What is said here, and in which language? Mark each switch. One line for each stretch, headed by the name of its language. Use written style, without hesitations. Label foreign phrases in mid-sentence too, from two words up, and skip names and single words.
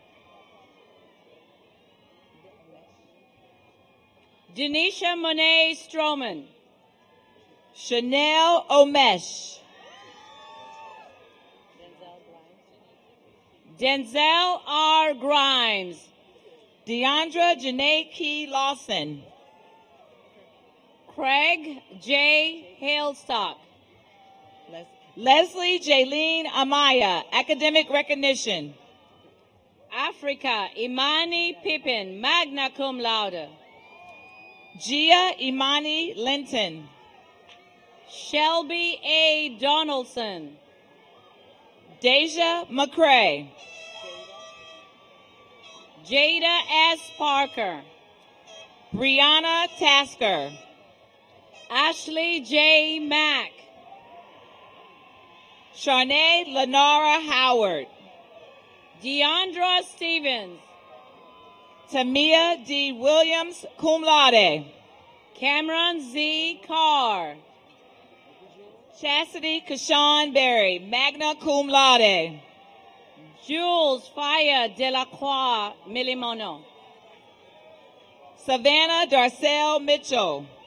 English: Denisha Monet Stroman. Chanel Omesh. Denzel R. Grimes. Deandra Janae Key Lawson. Craig J. Hailstock. Leslie Jaylene Amaya, academic recognition. Africa Imani Pippin,
Latin: magna cum laude.
English: Gia Imani Linton. Shelby A. Donaldson. Deja McCrae. Jada S. Parker. Brianna Tasker. Ashley J. Mack. Sharnae Lenara Howard. Deandra Stevens. Tamia D. Williams,
Latin: cum laude.
English: Cameron Z. Carr. Chastity Kashawn Berry,
Latin: magna cum laude.
English: Jules Faya Delacroix Milimono. Savannah Darcel Mitchell.